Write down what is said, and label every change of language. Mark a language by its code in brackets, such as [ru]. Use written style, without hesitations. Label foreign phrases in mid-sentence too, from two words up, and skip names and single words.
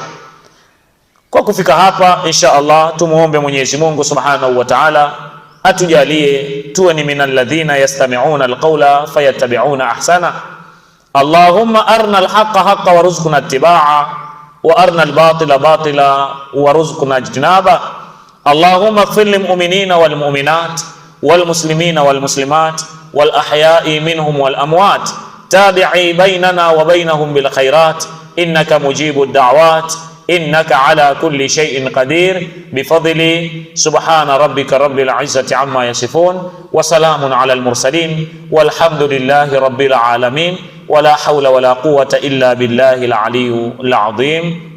[sw] Kwa kufika hapa, inshallah tumuombe Mwenyezi Mungu [ar] سبحانه وتعالى [sw] atujalie tuwe ni [ar] من الذين يستمعون القول فيتبعون أحسنه. اللهم أرنا الحق حقا وارزقنا اتباعه وأرنا الباطل باطلا وارزقنا اجتنابه. اللهم اغفر للمؤمنين والمؤمنات والمسلمين والمسلمات الأحياء منهم والأموات تابع بيننا وبينهم بالخيرات إنك مجيب الدعوات إنك على كل شيء قدير بفضل سبحان ربك رب العزة عما يصفون وسلام على المرسلين والحمد لله رب العالمين ولا حول ولا قوة إلا بالله العلي العظيم.